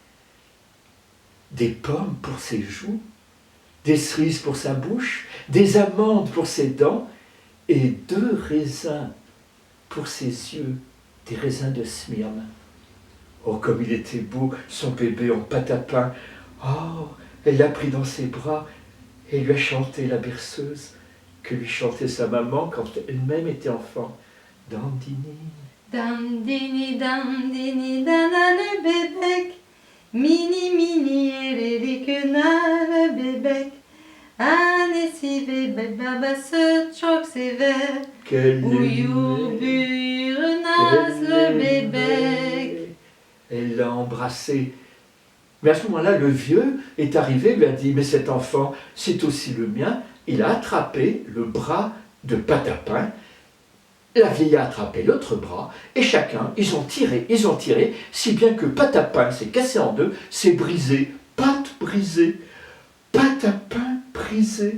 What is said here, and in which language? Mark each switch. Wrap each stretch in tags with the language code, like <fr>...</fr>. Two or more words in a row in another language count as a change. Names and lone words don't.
<fr>Des pommes pour ses joues, des cerises pour sa bouche, des amandes pour ses dents, et 2 raisins pour ses yeux, des raisins de Smyrne. Oh, comme il était beau, son bébé en pâte à pain. Oh, elle l'a pris dans ses bras et lui a chanté la berceuse que lui chantait sa maman quand elle-même était enfant.</fr> <tr>Dandini. Dandini, dandini, dalalı bebek, mini mini yeri kınalı bebek, annesi ve babası çok sever, uyur büyür nazlı bebek.</tr> <fr>Elle l'a embrassé. Mais à ce moment-là, le vieux est arrivé, lui a dit, mais cet enfant, c'est aussi le mien. Il a attrapé le bras de pâte à pain. La vieille a attrapé l'autre bras, et chacun, ils ont tiré, si bien que pâte à pain s'est cassé en deux, s'est brisé, pâte brisée, pâte à pain brisée.</fr>